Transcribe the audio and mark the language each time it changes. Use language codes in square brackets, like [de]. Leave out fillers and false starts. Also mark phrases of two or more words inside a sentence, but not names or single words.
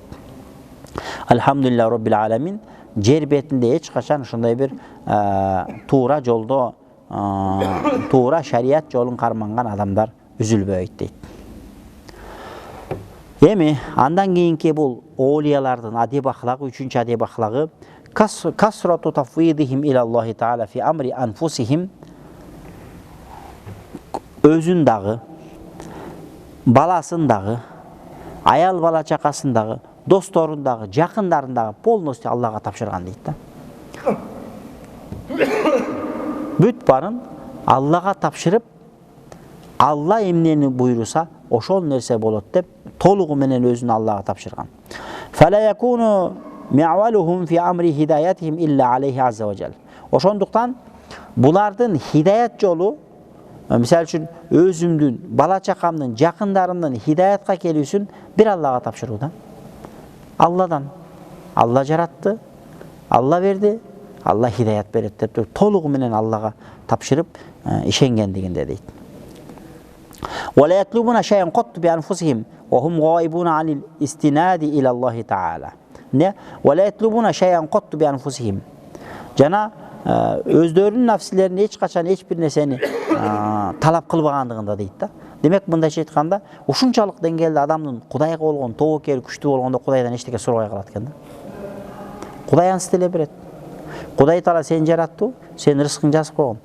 [ar] الحمد لله رب العالمين, [ky] жер бетинде эч качан ушундай бир туура жолдо, туура шариат жолун карманган адамдар үзүлбөйт дейт. Эми андан кийинки бул оолиялардын адеп ахлагы, үчүнчү адеп ахлагы [ar] كثرة تفويضهم إلى الله تعالى في أمر أنفسهم, [ky] өзүн дагы, баласын дагы, аял бала чакасын дагы, досторун дагы, жакындарын дагы полностью Аллага тапшырган дейт да. Бүт барын Аллага тапшырып, Алла эмнени буйруса, ошол нерсе болот деп толугу менен өзүн Аллага тапшырган. [ar] فلا يكون معولهم في أمر هدايتهم إلا عليه عز وجل. [ky] Ошондуктан булардын хидаят жолу, мисалы үчүн өзүмдүн, бала чакамдын, жакындарымдын хидаятка келүүсүн бир Аллага тапшыруу да. Алладан. Алла жаратты, Алла берди, Алла хидаят берет деп толугу менен Аллага тапшырып ишенгендигинде дейт. [ar] ولا يطلبون شيئا قط بأنفسهم وهم غائبون عن الاستناد إلى الله تعالى. ولا يطلبون شيئا قط بأنفسهم. [ky] Жана өздөрүнүн нафсилерин эч качан эч бир нерсени талап кылбагандыгында дейт да. Демек, мындайча айтканда, ушунчалык деңгээлде адамдын Кудайга болгон тобокели күчтүү болгондо Кудайдан эчтеке сурабай калат экен да. Кудай ансы деле берет. Кудай Таала сени жараттı, сенин рызкыңды жазып койгон.